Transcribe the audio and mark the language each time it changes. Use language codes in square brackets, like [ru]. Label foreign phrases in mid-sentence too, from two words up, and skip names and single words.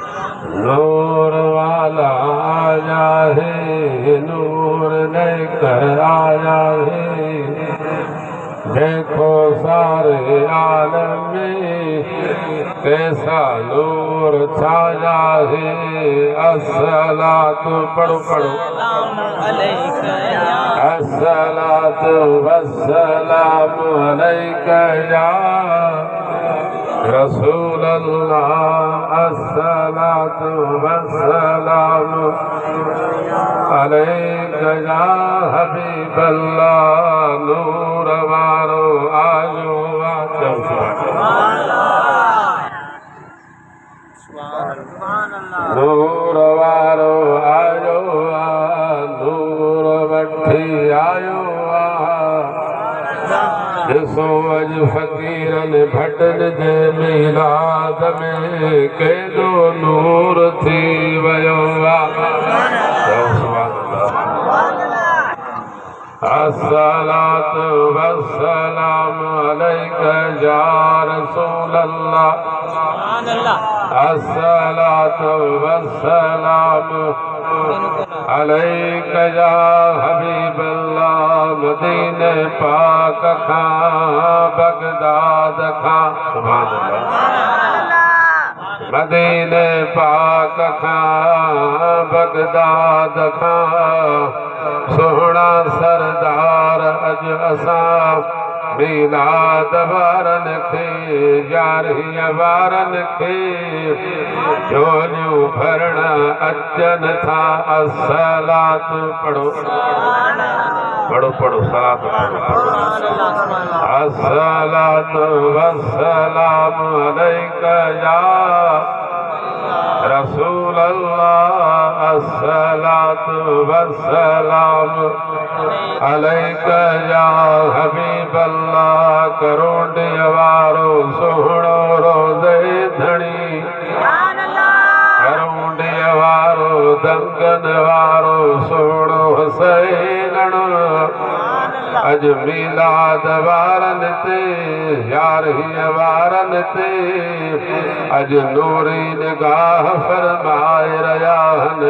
[ur] نور والا آیا ہے نور لے کر آیا ہے دیکھو سارے عالم میں کیسا نور چھایا ہے. [ar] अस्सलातु [sd] पढ़ो पढ़ो [ar] الصلاة والسلام عليك يا رسول الله الصلاة والسلام عليك يا حبيب الله [sd] नूर वारो आयो नूर वारो आयो नूर वठी आयो ॾिसो अॼु फ़क़ीरन भटन जे मिलाद में केॾो नूर थी वियो अस्सलातु [ar] والسلام عليك يا رسول الله الصلاة والسلام عليك يا [sd] हबीब अल्लाह मदीने पाक खां बगदाद खां सुभान अल्लाह मदीने पाक खां बगदाद खां सोहणा सरदार अॼु असां मिलाद वारनि खे यारहीं वारनि खे झोलियूं भरण अचनि था। [ar] अस्सलातु [sd] पढ़ो पढ़ो पढ़ो सलात [ar] الصلاة والسلام عليك يا رسول الله الصلاة والسلام عليك يا حبيب الله [sd] करोंडे वारो सोहणो रोज़े धणी करोंडे वारो दंगन वारो सोहणो हुसैन अॼु मिलाद वारनि ते यारहीं वारनि ते अॼु नूरी निगाह फरमाए रहिया आहिनि।